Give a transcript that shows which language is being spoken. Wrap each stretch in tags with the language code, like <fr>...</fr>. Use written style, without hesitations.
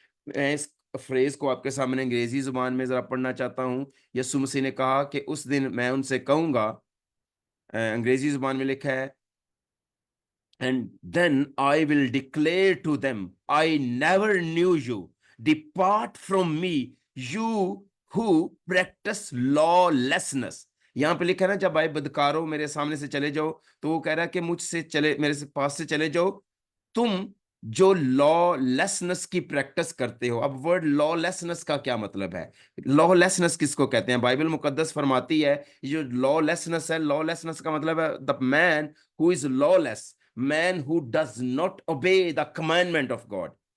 <ur>میں اس فریز کو آپ کے سامنے انگریزی زبان میں ذرا پڑھنا چاہتا ہوں. یسوع مسیح نے کہا کہ اس دن میں ان سے کہوں گا، انگریزی زبان میں لکھا ہے</ur> <en>and then I will declare to them, I never knew you. Depart from me, you who practice lawlessness.</en> <ur>یہاں پہ لکھا ہے نا جب آئے بدکاروں میرے سامنے سے چلے جاؤ، تو وہ کہہ رہا ہے کہ مجھ سے چلے، میرے پاس سے چلے جاؤ تم جو لا لیسنس کی پریکٹس کرتے ہو. اب ورڈ لا لیسنس کا کیا مطلب ہے؟ لا لیسنس کس کو کہتے ہیں؟ بائبل مقدس فرماتی ہے جو لا لیسنس ہے، لا لیسنس کا مطلب ہے</ur> <en>the man who is lawless, man who does not obey the commandment of God.</en>